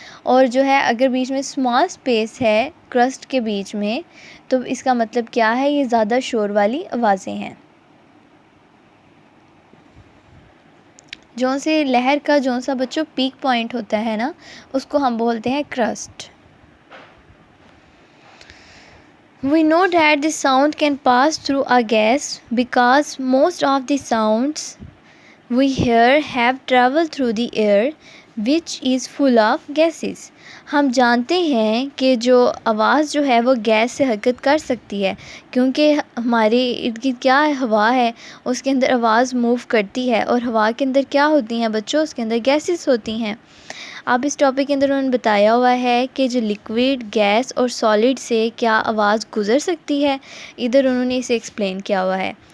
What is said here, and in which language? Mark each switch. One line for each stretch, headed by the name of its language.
Urdu: اور جو ہے اگر بیچ میں اسمال اسپیس ہے کرسٹ کے بیچ میں تو اس کا مطلب کیا ہے, یہ زیادہ شور والی آوازیں ہیں. جو سے لہر کا جو سا بچوں پیک پوائنٹ ہوتا ہے نا اس کو ہم بولتے ہیں crust.
English: We know that the sound can pass through a gas because most of the sounds we hear have traveled through the air which is full of gases.
Urdu: ہم جانتے ہیں کہ جو آواز جو ہے وہ گیس سے حرکت کر سکتی ہے کیونکہ ہمارے ارد گرد کیا ہے, ہوا ہے, اس کے اندر آواز موو کرتی ہے, اور ہوا کے اندر کیا ہوتی ہیں بچوں, اس کے اندر گیسز ہوتی ہیں. اب اس ٹاپک کے اندر انہوں نے بتایا ہوا ہے کہ جو لکوڈ, گیس اور سالڈ سے کیا آواز گزر سکتی ہے, ادھر انہوں نے اسے ایکسپلین کیا ہوا ہے.